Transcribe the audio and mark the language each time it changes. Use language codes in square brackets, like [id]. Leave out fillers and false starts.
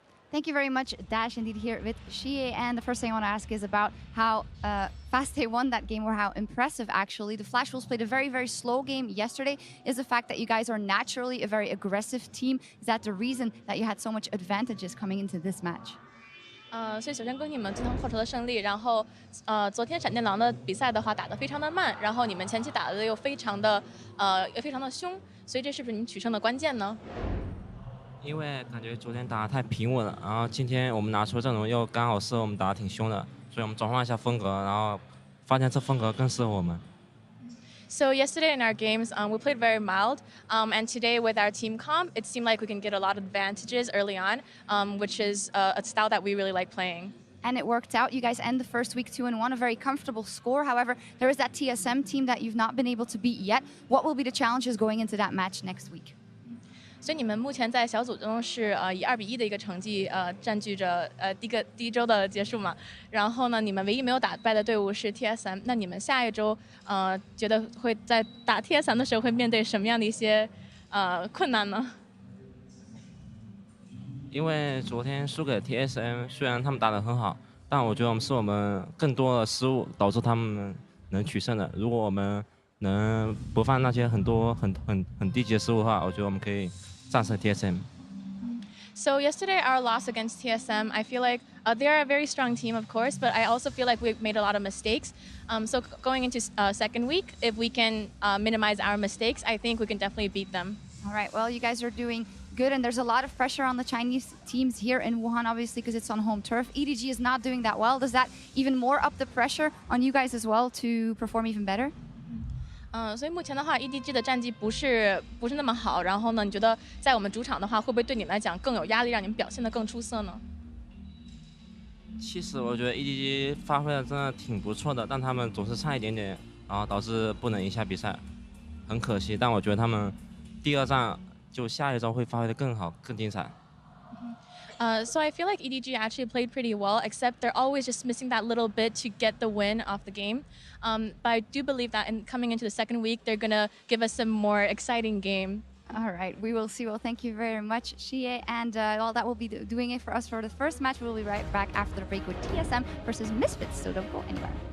[en] Thank you very much, Dash. Indeed, here with Shie. And the first thing I want to ask is about how fast they won that game, or how impressive, actually. The Flash Wolves played a very, very slow game yesterday. Is the fact that you guys are naturally a very aggressive team, is that the reason that you had so much advantages coming into this match? [zh] 所以首先恭喜你们今天获得了胜利。然后，昨天闪电狼的比赛的话打得非常的慢，然后你们前期打得又非常的凶，所以这是不是你们取胜的关键呢？因为感觉昨天打得太平稳了，然后今天我们拿出阵容又刚好适合我们打得挺凶的，所以我们转换一下风格，然后发现这风格更适合我们。 [en] So yesterday in our games, we played very mild, and today with our team comp, it seemed like we can get a lot of advantages early on, which is a style that we really like playing. And it worked out. You guys end the first week 2-1, a very comfortable score. However, there is that TSM team that you've not been able to beat yet. What will be the challenges going into that match next week? [zh] 所以你们目前在小组中是以2-1的一个成绩占据着第一周的结束嘛。然后呢，你们唯一没有打败的队伍是 TSM。那你们下一周觉得会在打 TSM 的时候会面对什么样的一些困难呢？因为昨天输给 TSM， 虽然他们打得很好，但我觉得我们更多的失误导致他们能取胜的。如果我们能不犯那些很低级的失误的话，我觉得我们可以战胜 TSM。 [en] So yesterday, our loss against TSM, I feel like they're a very strong team, of course, but I also feel like we've made a lot of mistakes. So going into second week, if we can minimize our mistakes, I think we can definitely beat them. All right, well, you guys are doing good, and there's a lot of pressure on the Chinese teams here in Wuhan, obviously, because it's on home turf. EDG is not doing that well. Does that even more up the pressure on you guys as well to perform even better? [zh] 所以目前的话 ，EDG 的战绩不是那么好。然后呢，你觉得在我们主场的话，会不会对你们来讲更有压力，让你们表现得更出色呢？其实我觉得 EDG 发挥的真的挺不错的，但他们总是差一点点，然后导致不能赢下比赛，很可惜。但我觉得他们第二战就下一周会发挥得更好、更精彩。 [en] So I feel like EDG actually played pretty well, except they're always just missing that little bit to get the win off the game. But I do believe that coming into the second week, they're going to give us some more exciting game. All right, we will see. Well, thank you very much, Shie. And well, that will be doing it for us for the first match. We'll be right back after the break with TSM versus Misfits, so don't go anywhere.